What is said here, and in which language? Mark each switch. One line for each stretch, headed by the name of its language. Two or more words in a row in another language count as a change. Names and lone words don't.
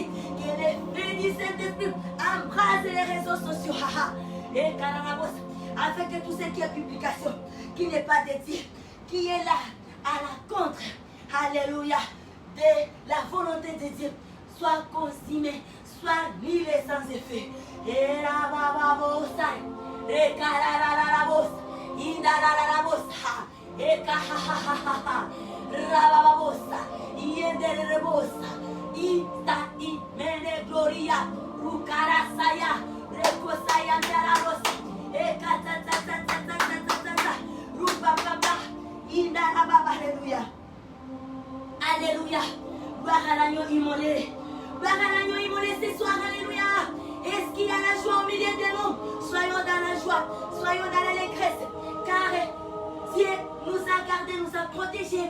French: Que le feu du Saint-Esprit embrase les réseaux sociaux. Et afin que tout ce qui est publication, qui n'est pas dédié, qui est là à la contre, alléluia, de la volonté de Dieu, soit consumé, soit nulé sans effet. Et la bababosa, et karararabos, indararabosa, et kahahahaha, rababosa, yenderebosa, ita imene gloria, ukarasaya, rekosaya ndarabosa, et katatatatatatatata, rupapapa, indarababa, alléluia. Alléluia. Gloire à l'agneau immolé. Gloire à l'agneau immolé ce soir. Alléluia. Est-ce qu'il y a la joie au milieu de nous? Soyons dans la joie. Soyons dans l'allégresse. Car Dieu nous a gardés, nous a protégés.